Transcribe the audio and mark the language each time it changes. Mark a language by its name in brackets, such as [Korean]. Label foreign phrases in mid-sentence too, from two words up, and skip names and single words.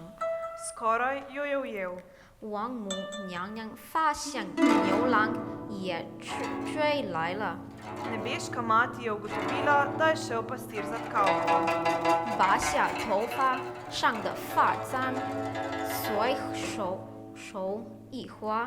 [Slovenian] Skoraj jo je ujel. [Chinese] 王母娘娘发现牛郎也追来了， [Slovenian] Nebeška mati je ugotovila, da je šel pastir za tkavko. [Chinese] 拔下头发上的发簪，随手一划，